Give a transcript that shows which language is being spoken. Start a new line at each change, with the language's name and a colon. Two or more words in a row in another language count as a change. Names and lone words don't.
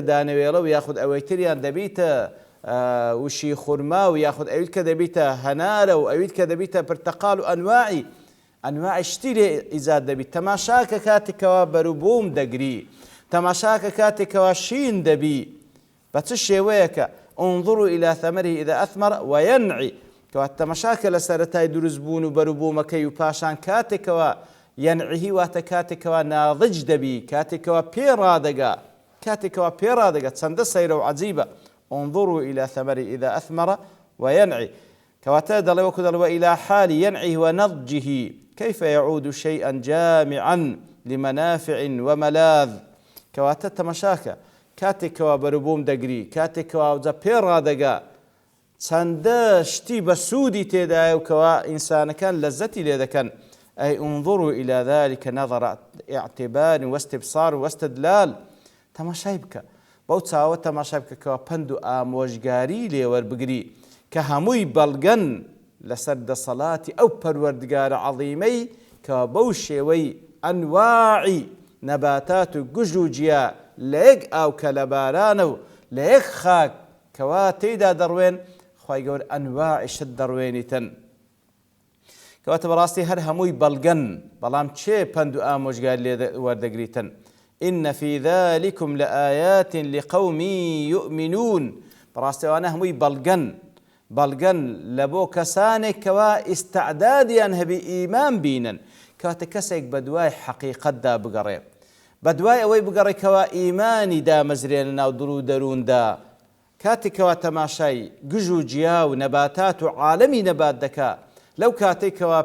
Central Kurdish: دانەوێڵە و یاخود ئەوەی تریان دەبیتە وشی خورما و یاخود ئەویت کە دەبیتە هەنارە و ئەویت کە دەبیتە پرتەقال و ئەنواعی شتی لێ ئیجاد دەبیت تەماشاکە کاتێکەوە بەرووبووم دەگری تەماشاکە کاتێکەوە شین دەبی بە چ شێوەیەکە
Arabic: انظروا إلى ثمره إذا أثمر وينعي
Central Kurdish: کەواتە تەماشاکە لە سەرەتای دروستبوون و بەرووبوومەکەی و پاشان کاتێکەوە یەنعیهی واتە کاتێکەوە ناضج دەبی کاتێکەوە پێ ڕادەگات چەندە سەیرە و عەجیبە
Arabic: انظروا إلى ثمره إذا أثمر وينعي
Central Kurdish: كواتا دڵێ وەکو دڵێ
Arabic: إلى حال ينعيه ونضجه كيف يعود شيئا جامعا لمنافع وملاذ
Central Kurdish: كواتا تەماشاکە کاتێکەوە بەرووبووم دەگری کاتێکەوە ئەوجا پێ ڕادەگا چەندە شتی بە سوودی تێدایە و کەوا ئینسانەکان لەزەتی لێ دەکەن
Arabic: أي انظروا إلى ذلك نظر اعتبار واستبصار واستدلال
Central Kurdish: تەماشای بکە بەو چاوە تەماشای بکە کەوا پند و ئامۆژگاری لێوەربگری کە هەمووی بەڵگەن لەسەر دەسەڵاتی ئەو پەروەردگارە عەظیمەی کەوا بەو شێوەی ئەنواعی نەباتات و گوژ و جیا لە یەک ئاو کە لە بارانە و لە یەک خاک کەوا تێیدا دەڕوێن خوای گەورە ئەنواعی شت دەڕوێنیتن کەواتە بەڕاستی هەر هەمووی بەڵگەن بەڵام چێ پند و ئامۆژگاری لێ وەردەگریتن
Arabic: إن في ذلكم لآيات لقوم يؤمنون
Central Kurdish: بەڕاستی ئەوانە هەمووی بەڵگەن لە بۆ کەسانێک کەوا ئیستعدادیان هەبی ئیمان بینن کەواتە کەسێک بە دوای حەقیقەتدا بگەڕێ بە دوای ئەوەی بگەڕێکەوە ئیمانی دامەزرێنە ناو دڵ و دەرووندا کاتێکەوە تەماشای گژ و جیا و نەباتات و عالەمی نەبات دەکا لەو کاتێکەوە